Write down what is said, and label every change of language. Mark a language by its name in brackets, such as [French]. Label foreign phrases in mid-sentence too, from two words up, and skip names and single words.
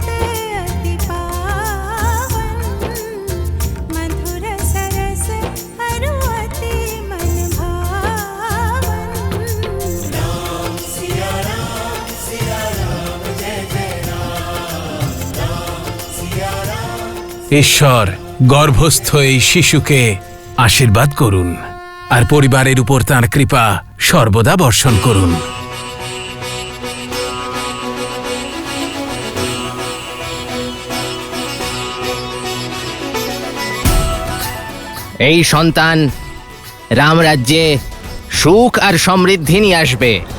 [Hindi] अति पावन मधुर सरस अरु अति मन भावन राम सिया राम जय जय राम राम सिया राम। [Bangla] ঈশ্বর গর্ভস্থ এই শিশুকে আশীর্বাদ করুন আর পরিবারের উপর তাঁর কৃপা সর্বদা বর্ষণ করুন। এই সন্তান রামরাজ্যে সুখ আর সমৃদ্ধি নিয়ে আসবে।